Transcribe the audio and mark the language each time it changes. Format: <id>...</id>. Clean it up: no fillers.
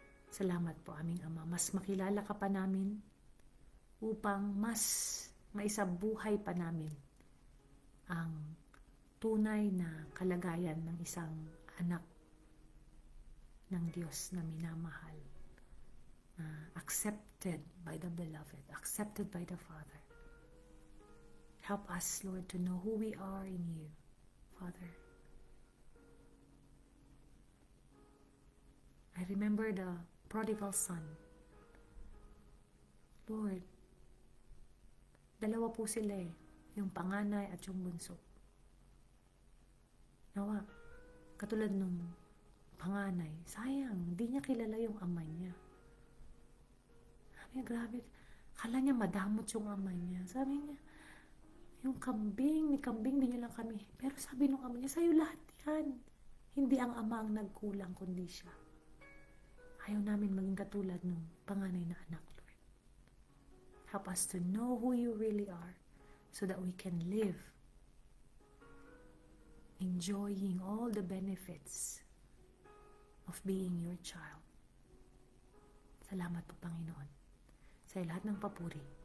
<tl>Salamat po aming Ama. Mas makilala ka pa namin upang mas maisabuhay pa namin ang tunay na kalagayan ng isang anak ng Diyos na minamahal.</tl> <en>Accepted by the beloved, accepted by the Father. Help us, Lord, to know who we are in you, Father. I remember the prodigal son.</en> <tl>Lord, dalawa po sila yung panganay at yung bunso. Nawa, katulad nung panganay, sayang, hindi niya kilala yung ama niya. Sabi niya, grabe, kala niya madamot yung ama niya. Sabi niya, yung kambing, ni kambing din niyo lang kami. Pero sabi nung ama niya, sa'yo lahat yan. Hindi ang ama ang nagkulang, kundi siya. Ayaw namin maging katulad nung panganay na anak, Lord.</tl> <en>Help us to know who you really are so that we can live enjoying all the benefits of being your child.</en> <tl>Salamat po, Panginoon, sa lahat ng papuri.</tl>